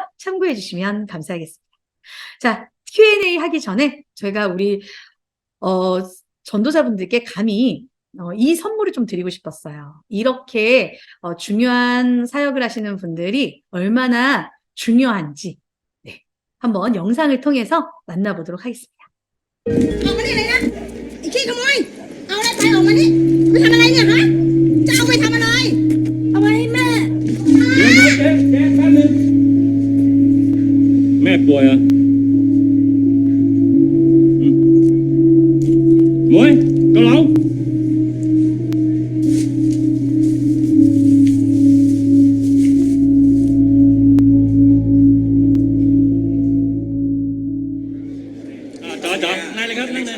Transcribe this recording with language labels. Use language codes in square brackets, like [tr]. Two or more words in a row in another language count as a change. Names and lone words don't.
[ko] 참고해 주시면 감사하겠습니다. 자, Q&A 하기 전에 저희가 우리 전도자분들께 감히 이 선물을 좀 드리고 싶었어요. 이렇게 중요한 사역을 하시는 분들이 얼마나 중요한지 네, 한번 영상을 통해서 만나보도록 하겠습니다. [th] ออกมานี่เลยนะไอ้ขี้ขโมยเอาอะไรไปออกมานี่ไปทำอะไรเนี่ยฮะจะเอาไปทำอะไรเอาไว้ให้แม่ เจ๊แป๊บนึงแม่ป่วยเหรอหมวยเกาเหลาจ๋านั่งเลยครับนั่งเลย